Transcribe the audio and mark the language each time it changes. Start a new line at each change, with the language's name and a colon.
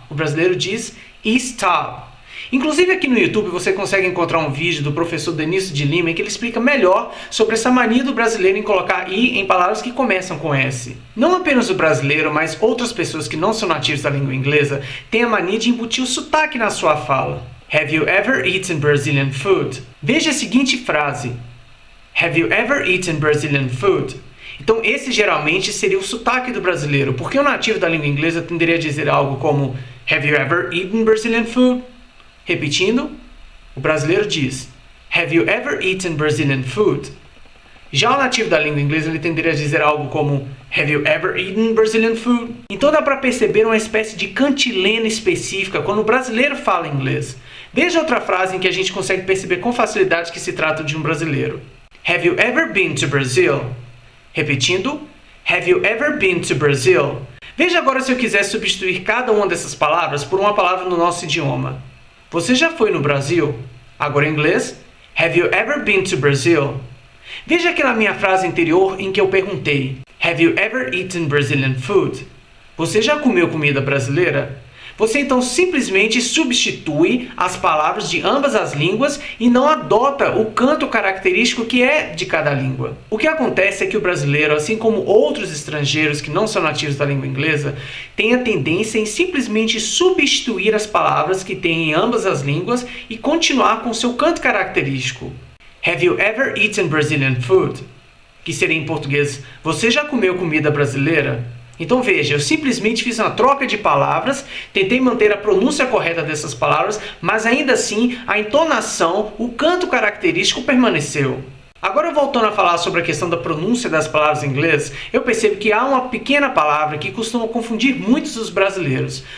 Portuguese: O brasileiro diz stop. Inclusive aqui no YouTube você consegue encontrar um vídeo do professor Denício de Lima em que ele explica melhor sobre essa mania do brasileiro em colocar I em palavras que começam com S. Não apenas o brasileiro, mas outras pessoas que não são nativos da língua inglesa têm a mania de embutir o sotaque na sua fala.
English: Have you ever eaten Brazilian food?
Portuguese: Veja a seguinte frase.
English: Have you ever eaten Brazilian food?
Portuguese: Então esse geralmente seria o sotaque do brasileiro, porque o nativo da língua inglesa tenderia a dizer algo como
English: Have you ever eaten Brazilian food?
Portuguese: Repetindo, o brasileiro diz
English: Have you ever eaten Brazilian food?
Portuguese: Já o nativo da língua inglesa ele tenderia a dizer algo como
English: Have you ever eaten Brazilian food?
Portuguese: Então dá para perceber uma espécie de cantilena específica quando o brasileiro fala inglês. Veja outra frase em que a gente consegue perceber com facilidade que se trata de um brasileiro.
English: Have you ever been to Brazil? Repetindo, Have you ever been to Brazil?
Portuguese: Veja agora se eu quiser substituir cada uma dessas palavras por uma palavra no nosso idioma. Você já foi no Brasil? Agora em inglês,
English: Have you ever been to Brazil?
Portuguese: Veja aquela minha frase anterior em que eu perguntei,
English: Have you ever eaten Brazilian food?
Portuguese: Você já comeu comida brasileira? Você então simplesmente substitui as palavras de ambas as línguas e não adota o canto característico que é de cada língua. O que acontece é que o brasileiro, assim como outros estrangeiros que não são nativos da língua inglesa, tem a tendência em simplesmente substituir as palavras que tem em ambas as línguas e continuar com seu canto característico.
English: Have you ever eaten Brazilian food?
Portuguese: Que seria em português, você já comeu comida brasileira? Então veja, eu simplesmente fiz uma troca de palavras, tentei manter a pronúncia correta dessas palavras, mas ainda assim a entonação, o canto característico permaneceu. Agora voltando a falar sobre a questão da pronúncia das palavras em inglês, eu percebo que há uma pequena palavra que costuma confundir muitos dos brasileiros.